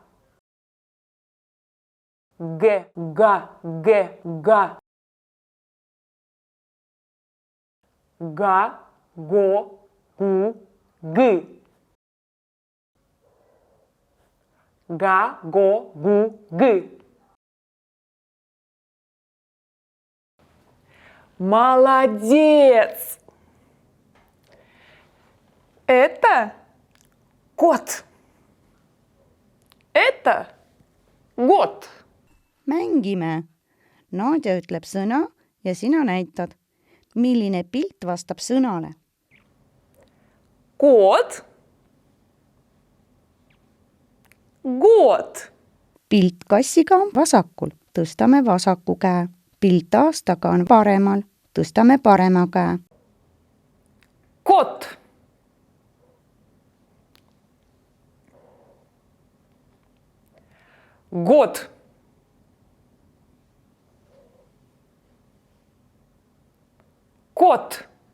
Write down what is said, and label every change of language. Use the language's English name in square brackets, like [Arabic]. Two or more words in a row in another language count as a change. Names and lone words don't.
[Russian] G, ga, g, ga. Ga, go, gu, g. Ga, go, gu, g. Молодец! Это кот. Это год. [Estonian] Mängime. Nadja ütleb sõna ja sina näitad, milline pilt vastab sõnale. [Russian] Кот. Год. [Estonian] Pilt kassiga on vasakul. Tõstame vasaku käe. Pilt aastaga on paremal. Tõstame parema käe. [Russian] Кот. Год. Кот.